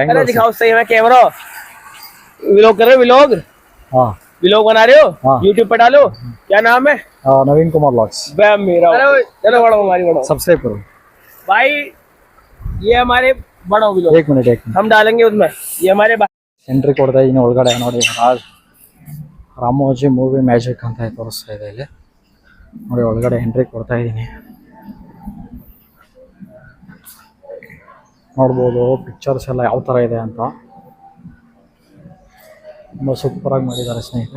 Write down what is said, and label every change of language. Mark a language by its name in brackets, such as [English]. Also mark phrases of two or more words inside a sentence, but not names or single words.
[Hindi] अरे दिखाओ सही में कैमरा। व्लॉग कर रहे हो? व्लॉग हाँ व्लॉग बना रहे हो? हाँ। यूट्यूब पे डालो। क्या नाम है? नवीन कुमार ब्लॉग्स। मेरा चलो बड़ो हमारी बड़ो सब्सक्राइब करो भाई। ये हमारे बड़ो व्लॉग। एक मिनट हम डालेंगे उसमें। ये हमारे [Kannada] ಎಂಟ್ರಿ ಕೊಡ್ತಾ ಇದ್ದೀನಿ ಒಳಗಡೆ. ನೋಡಿ ರಾಮೋಜಿ ಮೂವಿ ಮ್ಯಾಜಿಕ್ ಅಂತ ತೋರಿಸ್ತಾ ಇದೆ ಇಲ್ಲಿ. ನೋಡಿ ಒಳಗಡೆ ಎಂಟ್ರಿ ಕೊಡ್ತಾ ಇದ್ದೀನಿ. ನೋಡ್ಬೋದು ಪಿಕ್ಚರ್ಸ್ ಎಲ್ಲ ಯಾವ ಥರ ಇದೆ ಅಂತ. ತುಂಬ ಸೂಪರಾಗಿ ಮಾಡಿದ್ದಾರೆ ಸ್ನೇಹಿತರೆ.